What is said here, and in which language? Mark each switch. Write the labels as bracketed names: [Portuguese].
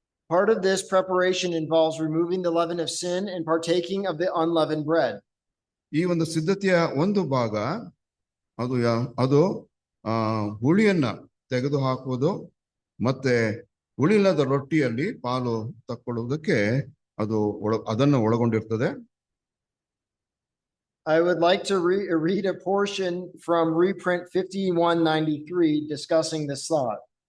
[English] Part of this preparation involves removing the leaven of sin and partaking of the unleavened bread. [Kannada] ಈ ಒಂದು ಸಿದ್ಧತೆಯ ಒಂದು ಭಾಗ ಅದು ಹುಳಿಯನ್ನ ತೆಗೆದು ಹಾಕುವುದು ಮತ್ತೆ ಹುಳಿಲ್ಲದ ರೊಟ್ಟಿಯಲ್ಲಿ ಪಾಲು ತಕ್ಕೊಳ್ಳುವುದಕ್ಕೆ ಅದನ್ನು ಒಳಗೊಂಡಿರ್ತದೆ. [English] I would like to read a portion from reprint 5193 discussing this thought.